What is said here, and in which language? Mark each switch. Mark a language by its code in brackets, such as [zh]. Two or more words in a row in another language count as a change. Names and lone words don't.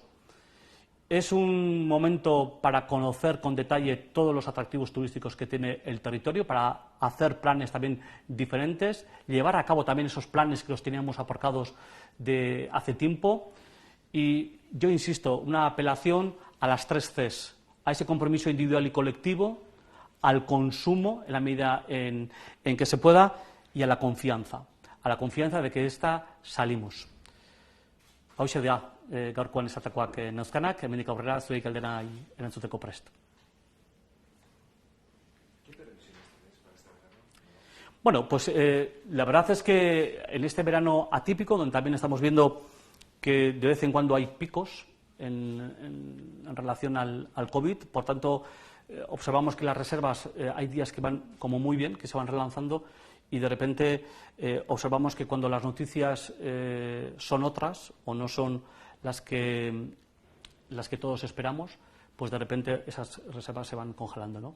[es] Es un momento para conocer con detalle todos los atractivos turísticos que tiene el territorio, para hacer planes también diferentes, llevar a cabo también esos planes que los teníamos aparcados de hace tiempo. Y yo insisto, una apelación a las 3 Cs, a ese compromiso individual y colectivo, al consumo en la medida en que se pueda y a la confianza de que salimos. [eu] Hauxe da, gaurkoan esatakoak neuzkanak, hemendik aurrera zuei galdera erantzuteko prest. [es] Bueno, pues la verdad es que en este verano atípico, donde también estamos viendo que de vez en cuando hay picos en relación al COVID, por tanto, observamos que las reservas hay días que van como muy bien, que se van relanzando, y de repente observamos que cuando las noticias son otras o no son las que todos esperamos, pues de repente esas reservas se van congelando, ¿no?